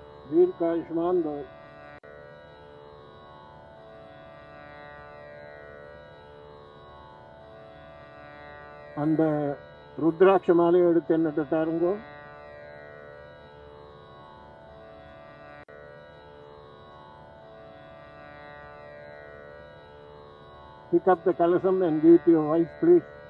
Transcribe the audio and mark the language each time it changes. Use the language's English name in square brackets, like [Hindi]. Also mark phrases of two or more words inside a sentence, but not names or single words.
[Sanskrit] दीर्घायुष्मान भव. [Tamil] அந்த ருத்ராட்ச மாலையை எடுத்து என்னட்ட தாருங்கோ. [English] Pick up the kalasam and give it to your wife, please.